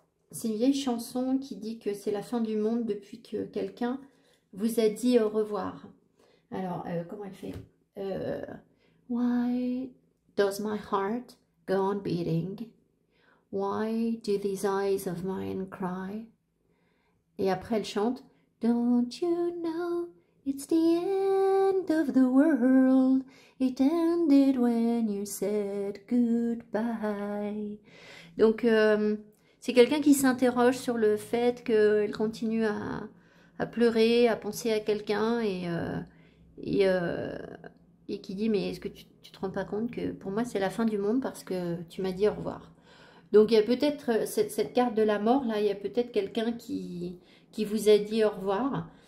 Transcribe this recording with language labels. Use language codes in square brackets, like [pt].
[fr] C'est une vieille chanson qui dit que c'est la fin du monde depuis que quelqu'un vous a dit au revoir. Alors, comment elle fait? [en] Why does my heart go on beating? Why do these eyes of mine cry? [fr] Et après, elle chante [en] Don't you know it's the end of the world? It ended when you said goodbye. [fr] Donc, c'est quelqu'un qui s'interroge sur le fait qu'elle continue à pleurer, à penser à quelqu'un et, euh, et qui dit mais est-ce que tu te rends pas compte que pour moi c'est la fin du monde parce que tu m'as dit au revoir. Donc il y a peut-être cette carte de la mort là, il y a peut-être quelqu'un qui vous a dit au revoir.